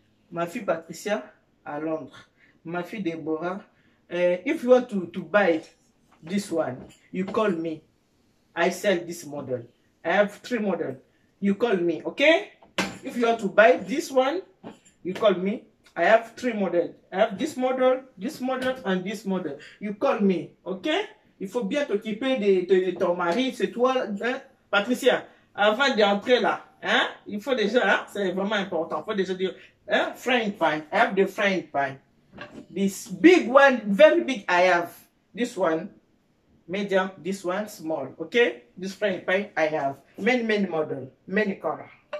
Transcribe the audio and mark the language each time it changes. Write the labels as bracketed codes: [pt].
[fr] Ma fille Patricia à Londres. Ma fille Deborah. [en] If you want to buy this one, you call me. I sell this model. I have 3 models. You call me, okay? If you want to buy this one, you call me. I have 3 models. I have this model, and this model. You call me, ok? [fr] Il faut bien t'occuper de ton mari, c'est toi, hein? Patricia, avant d'entrer là, hein? Il faut déjà, hein? C'est vraiment important. Il faut déjà dire, hein? [en] Frying pan. I have the frying pan. This big one, very big, I have. This one, medium, this one, small, okay? This frying pan, I have. Many models, many colors.